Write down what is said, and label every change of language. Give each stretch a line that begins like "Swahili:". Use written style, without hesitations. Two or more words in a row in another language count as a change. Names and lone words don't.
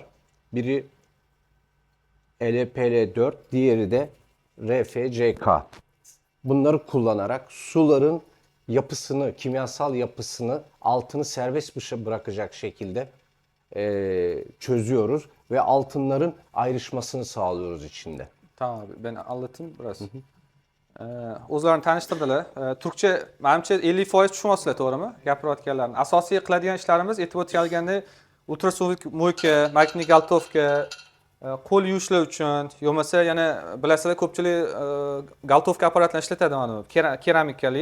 Turkish: Biri LPL4, diğeri de RFCK. Bunları kullanarak suların yapısını, kimyasal yapısını, altını serbest dışı bırakacak şekilde çözüyoruz ve altınların ayrışmasını sağlıyoruz içinde. Tamam abi, ben anlatayım biraz.
Uzbek: O'zlarini tanishtirdilar. Turkcha, menimcha 50% tushunyapsizlar, to'g'rimi? Gapirayotganlarni. Asosiy qiladigan ishlarimiz aytib o'tganligimdek ultrasovik mo'yka, makni galtovka, qo'l yuvishlar uchun, yo'masa yana bilasizlar ko'pchilik galtovka apparatlarini ishlatadi mana bu keramikali.